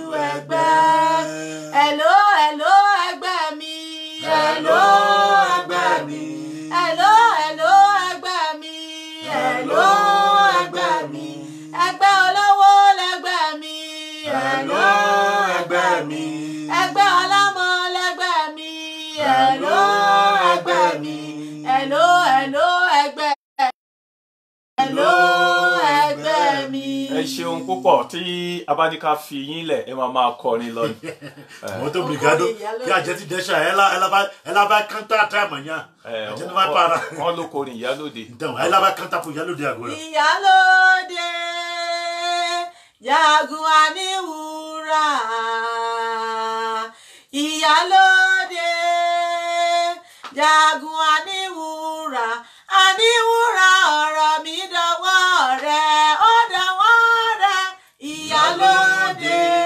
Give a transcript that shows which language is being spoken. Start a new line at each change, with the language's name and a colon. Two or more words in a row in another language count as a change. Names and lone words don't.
Yoruba: ẹgbẹ́ hello hello ẹgbẹ́ mi hello ẹgbẹ́ mi hello hello ẹgbẹ́ mi hello ẹgbẹ́ mi ẹgbẹ́ olówó lẹgbẹ́ mi hello ẹgbẹ́ mi ẹgbẹ́ ọlọ́mọ lẹgbẹ́ mi hello ẹgbẹ́ mi hello hello ẹgbẹ́ hello ẹgbẹ́ mi. ẹ ṣeun púpọ̀ tí a bá ní ká fi yín lẹ̀ ẹ máa kọrin lọ.
Portuguese: Muito obrigado. Que a gente deixa ela vai cantar até amanhã. A gente não vai parar.
Yoruba: Wọ́n ló kọrin ìyálóde.
Portuguese: Então, ela vai cantar pro Ìyálóde agora.
Yoruba: Ìyálóde jagun àníwúrà Ìyálóde jagun àníwúrà àníwúrà ọ̀rọ̀ mi dọwọ́ rẹ ó dọwọ́ rẹ Ìyálóde